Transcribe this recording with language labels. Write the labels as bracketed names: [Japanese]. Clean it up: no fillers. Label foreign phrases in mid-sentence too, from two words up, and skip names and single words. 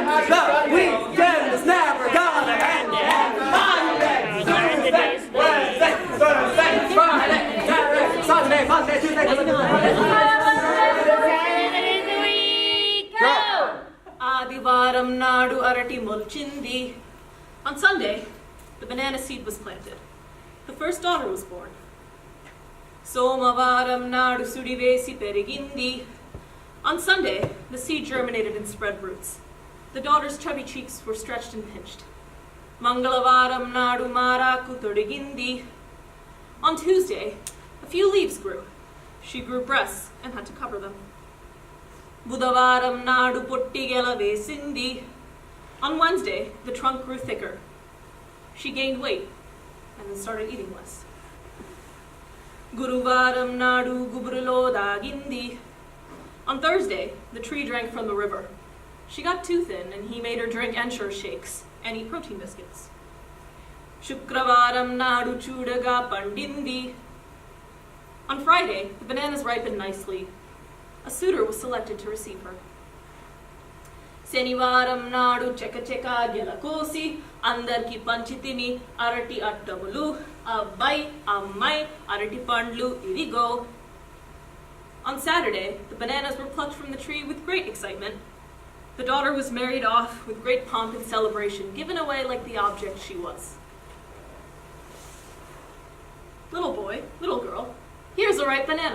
[English] The weekend is never gonna end. Monday, Tuesday, Wednesday, Thursday, Friday, Saturday, Sunday, Monday, Tuesday, Wednesday. [Telugu] ఆదివారం నాడు అరటి మొలిచింది. [English] On Sunday, the banana seed was planted. The first daughter was born. [Telugu] సోమవారం నాడు సుడివేసి పెరిగింది. [English] On Sunday, the seed germinated and spread roots. The daughter's chubby cheeks were stretched and pinched. [Telugu] మంగళవారం నాడు మారాకు తొడిగింది. [English] On Tuesday, a few leaves grew. She grew breasts and had to cover them. [Telugu] బుధవారం నాడు పొట్టిగెల వేసింది. [English] On Wednesday, the trunk grew thicker. She gained weight and then started eating less. [Telugu] గురువారం నాడు గుబురులో దాగింది. [English] On Thursday, the tree drank from the river. She got too thin, and he made her drink Ensure shakes and eat protein biscuits. [Telugu] శుక్రవారం నాడు చూడగ పండింది. [English] On Friday, the bananas ripened nicely. A suitor was selected to receive her. [Telugu] శనివారం నాడు చక చక గెలకోసి, అందరికి పంచితిని అరటి అత్తములు, అబ్బాయి అమ్మాయి అరటి పండ్లు ఇరిగో. [English] On Saturday, the bananas were plucked from the tree with great excitement. The daughter was married off with great pomp and celebration, given away like the object she was. Little boy, little girl, here's a ripe banana.